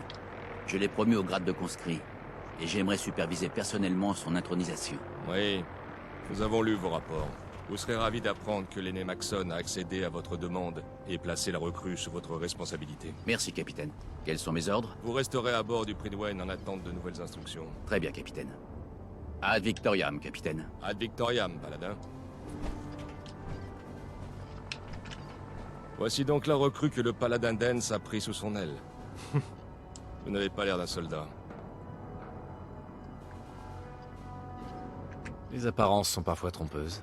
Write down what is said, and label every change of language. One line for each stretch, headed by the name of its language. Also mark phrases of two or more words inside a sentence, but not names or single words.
French: Je l'ai promu au grade de conscrit. Et j'aimerais superviser personnellement son intronisation. Oui, nous avons lu vos rapports. Vous serez ravis d'apprendre que l'aîné Maxson a accédé à votre demande et placé la recrue sous votre responsabilité. Merci, capitaine. Quels sont mes ordres? Vous resterez à bord du Prydwen en attente de nouvelles instructions. Très bien, capitaine.
Latin: Ad Victoriam,
French: capitaine.
Latin: Ad Victoriam,
French: Paladin. Voici donc la recrue que le Paladin Dance a pris sous son aile. Vous n'avez pas l'air d'un soldat. Les apparences sont parfois trompeuses.